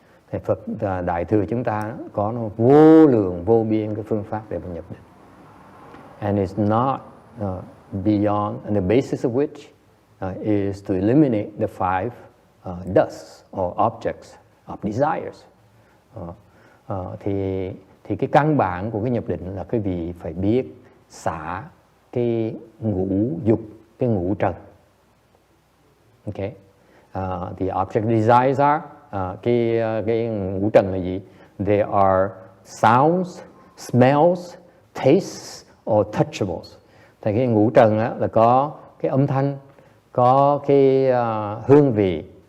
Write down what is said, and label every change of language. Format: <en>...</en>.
<vi>Thì Phật đại thừa chúng ta đó, có nó vô lượng vô biên cái phương pháp để mà nhập định.</vi> <en>And it's not beyond, and the basis of which is to eliminate the five dusts or objects of desires.</en> <vi>Thì cái căn bản của cái nhập định là quý vị phải biết xả cái ngũ dục, cái ngũ trần.</vi> <en>Okay, the object desires are</en> <vi>cái ngũ trần là gì?</vi> <en>They are sounds, smells, tastes or touchables.</en> <vi>Thì cái ngũ trần á, là có cái âm thanh, có cái hương vị,</vi>